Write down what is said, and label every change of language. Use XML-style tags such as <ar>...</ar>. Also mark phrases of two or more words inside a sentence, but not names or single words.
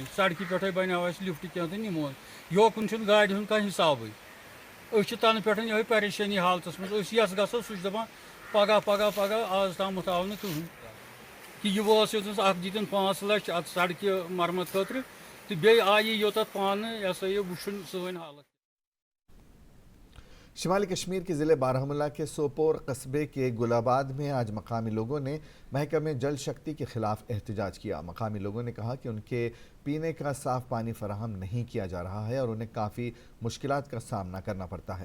<ks>سڑکہِ پٮ۪ٹھَے بَنیٛاو اَسہِ لِفٹ کینٛہہ تہٕ نِمون۔ یوکُن چھُنہٕ گاڑِ ہُنٛد کانٛہہ حِسابٕے۔ أسۍ چھِ تَنہٕ پٮ۪ٹھ یِہوٚے پریشٲنی حالتَس منٛز۔ أسۍ یَس گژھو سُہ چھُ دَپان پگاہ پگاہ پگاہ، آز تامَتھ آو نہٕ کٕہٕنۍ۔ کہ یہ وہ یوتس اکھ دِتِن 5 لچھ ات سڑکہِ مرمت خٲطرٕ تہٕ بیٚیہِ آیہِ یوتَتھ پانہٕ یہِ ہسا یہِ وٕچھُن سٲنۍ حالت۔</ks> <ur>شمالی کشمیر کے ضلع بارہمولہ کے سوپور قصبے کے گل آباد میں آج مقامی لوگوں نے محکمہ جل شکتی کے خلاف احتجاج کیا۔ مقامی لوگوں نے کہا کہ ان کے پینے کا صاف پانی فراہم نہیں کیا جا رہا ہے اور انہیں کافی مشکلات کا سامنا کرنا پڑتا ہے۔</ur>